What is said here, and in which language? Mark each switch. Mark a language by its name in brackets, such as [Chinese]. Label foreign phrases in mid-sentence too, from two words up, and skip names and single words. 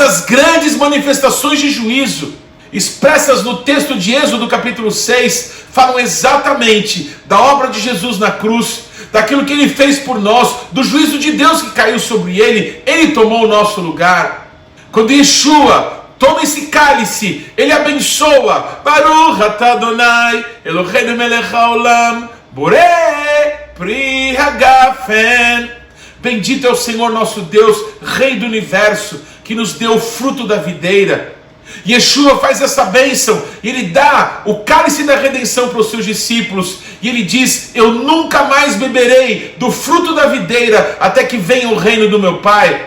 [Portuguese] Pois as grandes manifestações de juízo expressas no texto de Êxodo capítulo 6, falam exatamente da obra de Jesus na cruz, daquilo que ele fez por nós, do juízo de Deus que caiu sobre ele tomou o nosso lugar. Quando Yeshua toma esse cálice, ele abençoa, [Hebrew] ברוך אתה אדוני אלוהינו מלך העולם בורא פרי הגפן. [Portuguese] Bendito é o Senhor nosso Deus, Rei do Universo, que nos deu o fruto da videira. Yeshua faz essa bênção, ele dá o cálice da redenção para os seus discípulos, e ele diz: eu nunca mais beberei do fruto da videira, até que venha o reino do meu Pai.